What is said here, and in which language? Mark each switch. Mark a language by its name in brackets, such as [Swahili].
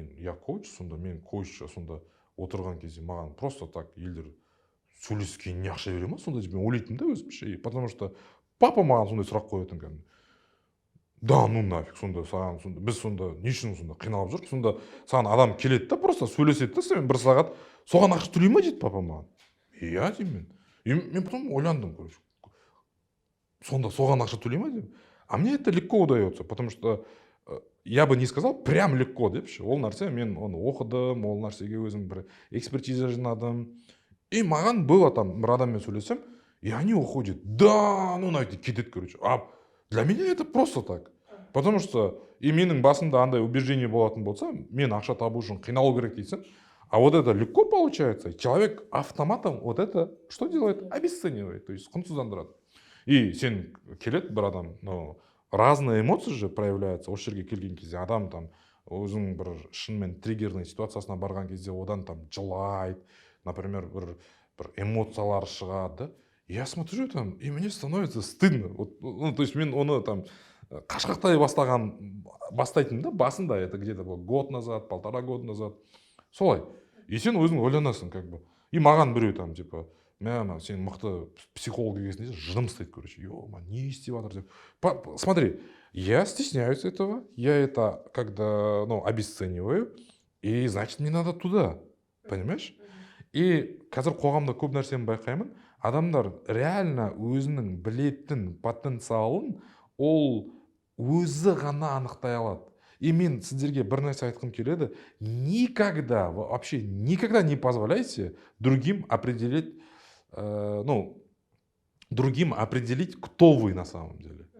[Kazakh] Я коуч сонда, мен коучша сонда отырған кезде маған просто так елдер сөйлескеніне ақша бере ма сонда деп мен ойлайтынмын да өзімше. Потому что папа маған сондай сұрақ қоятын кәдімгі. [Russian] Да, ну нафиг, [Kazakh] сонда саған сонда біз сонда не үшін сонда қиналып жүрік? Сонда саған адам келеді да, просто сөйлеседі да, сен бір сағат, соған ақша төлей ма дейді папа маған. Иә деймін мен. Мен потом ойландым, короче. Сонда соған ақша төлей ма деймін. [Russian] А мне это легко удается, потому что я бы не сказал прям легко депші. [Kazakh] Ол нәрсе мен оны оқыдым, ол нәрсеге өзім бір экспертиза жинадым. И маған было там бір адаммен сөйлесем, [Russian] и они уходят. [Kazakh] Да, ну найти кетеді, короче. [Russian] А для меня это просто так. [Kazakh] Потому что и менің басымда андай убеждение болатын болса, мен ақша табу үшін қиналу керек дейсің. [Russian] А вот это легко получается. Человек автоматом вот это что делает? Обесценивает, то есть құнсыздандырады. И сен келеді бір адам, ну, разные эмоции же проявляются. [Kazakh] Осы жерге келген кезде адам там өзінің бір шынымен триггерный ситуациясына барған кезде одан там жылайды, например, бір эмоциялар шығады. [Russian] Я смотрю там, и мне становится стыдно. Вот, ну, то есть [Kazakh] мен оны там қашқақтай бастайтын да, басында, [Russian] это где-то был год назад, 1,5 года назад. [Kazakh] Солай. И сен өзің ойланасың, как бы. И маған біреу там, типа, мә, сен мықты психолог келген жыным істейді, короче. Ё-ма, не істеп жатыр деп. [Russian] Смотри, я стесняюсь этого, я это когда, ну, обесцениваю, и значит, мне надо туда. Понимаешь? [Kazakh] И қазір қоғамда көп нәрсені байқаймын, адамдар реально өзінің білетін потенциалын ол өзі ғана анықтай алады. И мен сіздерге бір нәрсе айтқым келеді, [Russian] никогда, вообще никогда не позволяйте другим определить, другим определить, кто вы на самом деле.